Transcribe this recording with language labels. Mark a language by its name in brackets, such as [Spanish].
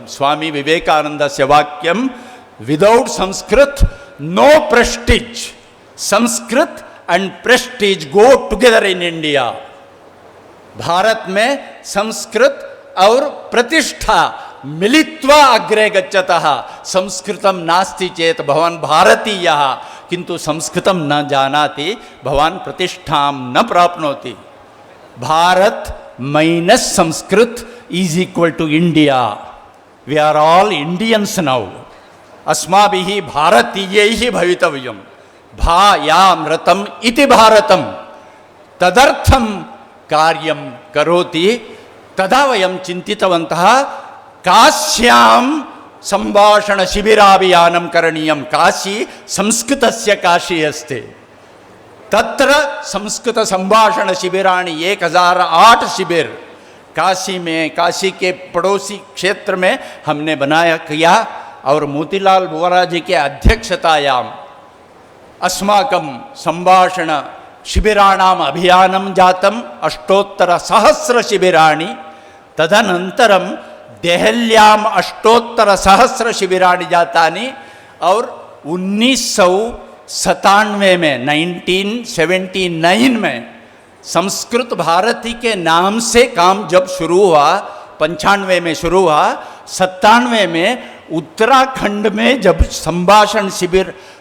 [Sanskrit] स्वामी विवेकानंदस्य वाक्यम, [English] Without Sanskrit no prestige. Sanskrit and prestige go together in India. [Sanskrit] Bharata में संस्कृत और प्रतिष्ठा मिलित्वा अग्रे गच्छतः। संस्कृतं नास्ति चेत भवान् भारतीयः, किंतु संस्कृतं न जानाति भवान् प्रतिष्ठां न प्राप्नोति। [English] Bharat minus Sanskrit is equal to India. We are all Indians now. [Sanskrit] अस्माभिः भारतीयैः भवितव्यं। भायामृतम् इति भारतम् तदर्थं कार्यं करोति। तदा वयं चिन्तितवन्तः काश्यां संभाषण शिबिराभियानं करणीयं। काशी संस्कृतस्य काशी अस्ति। तत्र संस्कृत संभाषण शिबिराणि [Hindi] 1008 शिविर काशी में, काशी के पड़ोसी क्षेत्र में हमने बनाया किया। [Sanskrit] और मोतीलाल वोरा जी के अध्यक्षतायां अस्माकं संभाषण शिबिराणाम् अभियानं जातम्। 800 शिबिराणि। तदनन्तरं देहल्याम् 800 शिबिराणि जातानि। [Hindi] और 1997 में 1979 में संस्कृत भारती के नाम से काम जब शुरू हुआ, 95 में शुरू हुआ, 97 में उत्तराखंड में जब संभाषण शिविर